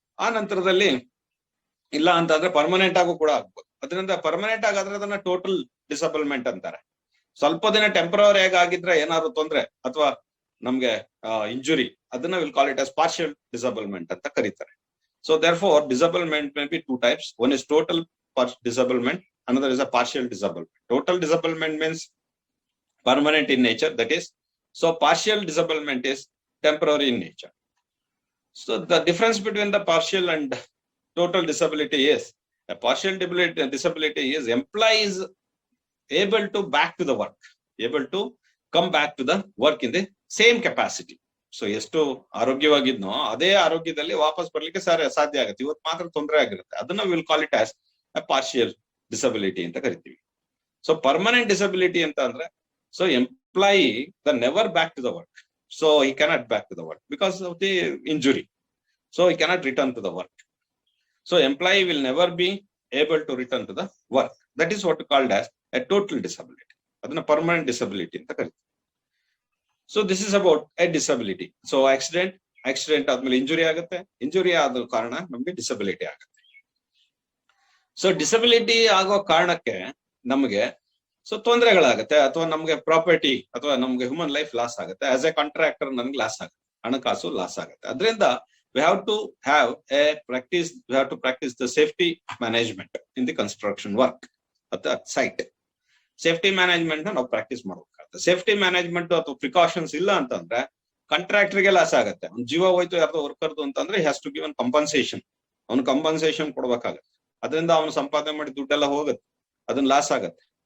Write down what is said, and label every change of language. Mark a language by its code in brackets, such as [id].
[kn] ಆ ನಂತರದಲ್ಲಿ ಇಲ್ಲ ಅಂತ ಅಂದ್ರೆ ಪರ್ಮನೆಂಟ್ ಆಗು ಕೂಡ ಆಗ್ಬೋದು. ಅದರಿಂದ ಪರ್ಮನೆಂಟ್ ಆಗಾದ್ರೆ ಅದನ್ನ ಟೋಟಲ್ ಡಿಸಬಲ್ಮೆಂಟ್ ಅಂತಾರೆ. ಸ್ವಲ್ಪ ದಿನ ಟೆಂಪರರಿ ಆಗಿದ್ರೆ ಏನಾದ್ರು ತೊಂದ್ರೆ ಅಥವಾ ನಮ್ಗೆ ಇಂಜುರಿ, ಅದನ್ನ [en] will call it as [kn] partial ಡಿಸಬಲ್ಮೆಂಟ್ ಅಂತ ಕರೀತಾರೆ. [en] So therefore disablement may be two types. One is total disablement, another is a partial disablement. Total disablement means permanent in nature, that is, so partial disablement is temporary in nature. So the difference between the partial and total disability is, a partial disability is employee is able to back to the work, able to come back to the work in the same capacity. [kn] So ಎಷ್ಟು ಆರೋಗ್ಯವಾಗಿದ್ನೋ ಅದೇ ಆರೋಗ್ಯದಲ್ಲಿ ವಾಪಸ್ ಬರ್ಲಿಕ್ಕೆ ಸಾಧ್ಯ ಆಗುತ್ತೆ. ಇವತ್ತು ಮಾತ್ರ ತೊಂದರೆ ಆಗಿರುತ್ತೆ, ಅದನ್ನ [en] will call it as [kn] partial disability ಅಂತ ಕರಿತೀವಿ. [en] So permanent disability ಅಂತ ಅಂದ್ರೆ, so employee the never back to the work. So he cannot back to the work because of the injury. So he cannot return to the work. So employee will never be able to return to the work. That is what called as a total disability. [kn] ಅದನ್ನ permanent disability ಅಂತ ಕರಿತೀವಿ. [en] So this is about a disability. [kn] So accident ಆದ್ಮೇಲೆ injury ಆಗುತ್ತೆ, injury ಆದ ಕಾರಣ ನಮ್ಗೆ disability ಆಗುತ್ತೆ. So disability ಆಗೋ ಕಾರಣಕ್ಕೆ ನಮಗೆ ಸೊ ತೊಂದರೆಗಳಾಗುತ್ತೆ, ಅಥವಾ ನಮ್ಗೆ ಪ್ರಾಪರ್ಟಿ ಅಥವಾ ನಮ್ಗೆ ಹ್ಯೂಮನ್ ಲೈಫ್ ಲಾಸ್ ಆಗುತ್ತೆ. [en] as a contractor [kn] ನನ್ಗೆ ಲಾಸ್ ಆಗುತ್ತೆ, ಹಣಕಾಸು ಲಾಸ್ ಆಗುತ್ತೆ. [en] ಅದರಿಂದ we have to have a practice, we have to practice the safety management in the construction work at the site. [kn] Safety management ನಾವು practice ಮಾಡ್ಬೇಕಾಗುತ್ತೆ. Safety management ಅಥವಾ precautions ಇಲ್ಲ ಅಂತಂದ್ರೆ ಕಾಂಟ್ರಾಕ್ಟರ್ಗೆ ಲಾಸ್ ಆಗುತ್ತೆ. ಅವ್ನ ಜೀವ ಹೋಯ್ತು ಯಾರ್ದೋ ವರ್ಕರ್ದು ಅಂತಂದ್ರೆ [en] Has to give an compensation. [kn] ಅವ್ನು ಕಂಪನ್ಸೇಷನ್ ಕೊಡ್ಬೇಕಾಗತ್ತೆ. ಅದರಿಂದ ಅವನು ಸಂಪಾದನೆ ಮಾಡಿ ದುಡ್ಡೆಲ್ಲ ಹೋಗುತ್ತೆ, ಅದನ್ನ ಲಾಸ್ ಆಗತ್ತೆ.